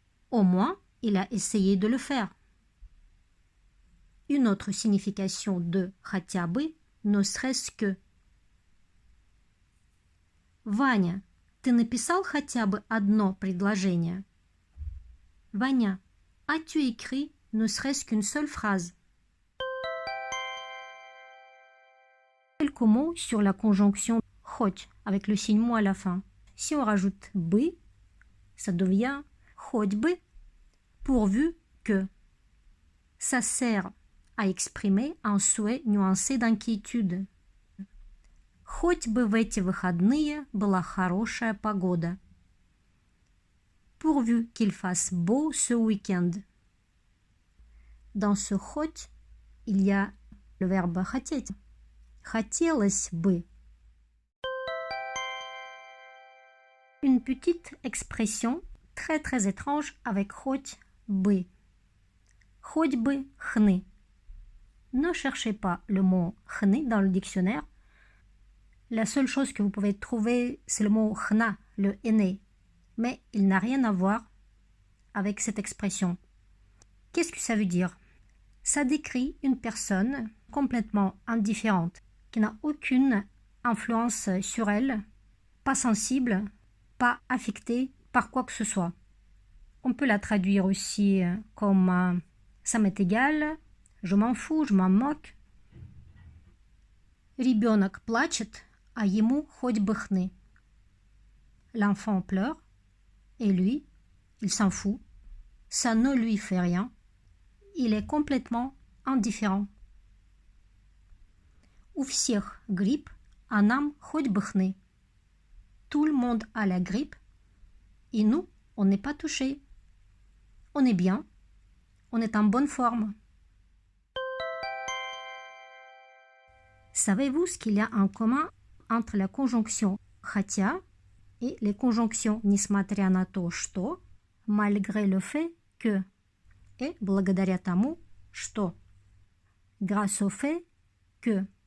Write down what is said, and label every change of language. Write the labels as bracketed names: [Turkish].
[French] Au moins, il a essayé de le faire. Une autre signification de хотя бы, ne serait-ce que. [Russian] Ваня, ты написал хотя бы одно предложение? [French] Ваня, as-tu écrit ne serait-ce qu'une seule phrase? Quelques mots sur la conjonction хоть avec le signe mot à la fin. Si on rajoute бы, ça devient хоть бы, pourvu que. Ça sert à exprimer un souhait nuancé d'inquiétude. [Russian] Хоть бы в эти выходные была хорошая погода. [French] Pourvu qu'il fasse beau ce week-end. Dans ce хоть, il y a le verbe хотеть. [Russian] Хотелось бы. [French] Une petite expression très très étrange avec хоть бы. [Russian] Хоть бы хны. [French] Ne cherchez pas le mot хны dans le dictionnaire. La seule chose que vous pouvez trouver, c'est le mot хна, le henné. Mais il n'a rien à voir avec cette expression. Qu'est-ce que ça veut dire? Ça décrit une personne complètement indifférente, qui n'a aucune influence sur elle, pas sensible, pas affectée par quoi que ce soit. On peut la traduire aussi comme ça m'est égal, je m'en fous, je m'en moque. [Russian] Ребенок плачет, а ему хоть бы хны. [French] L'enfant pleure, et lui, il s'en fout. Ça ne lui fait rien. Il est complètement indifférent. [Russian] У всех грипп, а нам хоть бы хны. [French] Tout le monde a la grippe, et nous, on n'est pas touchés. On est bien, on est en bonne forme. Savez-vous ce qu'il y a en commun entre la conjonction хотя et les conjonctions [Russian] несмотря на то, что, [French] malgré le fait que, et [Russian] благодаря тому, что, [French] grâce au fait que.